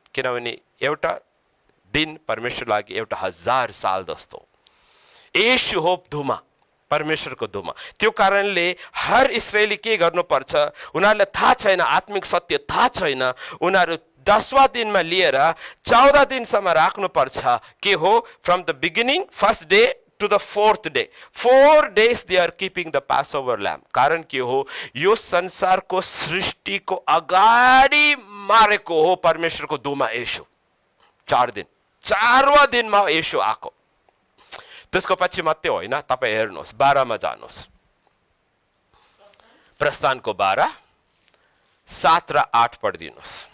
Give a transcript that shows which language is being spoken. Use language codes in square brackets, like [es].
[ne] किनभने एउटा दिन परमेश्वर लागि एउटा 1000 साल जस्तो। येशू हो धुमा, परमेश्वरको धुमा। त्यो कारणले हर इस्राएली के गर्नुपर्छ, उनीहरूलाई थाहा छैन, आत्मिक सत्य थाहा छैन, उनीहरू 10वाँ दिनमा लिएर 14 दिनसम्म राख्नुपर्छ। के हो, [en] From the beginning first day to the 4th day, 4 days they are keeping the Passover lamb. [ne] कारण के हो, यो संसारको सृष्टिको अगाडि मारेको हो परमेश्वरको दुमा येशू। 4 दिन, 4वाँ दिनमा येशू आएको। त्यसको पछि मात्रै होइन, तपाईँ हेर्नुहोस् 12 मा जानुहोस्, प्रस्थानको 12 7 र 8 पढिदिनुहोस्।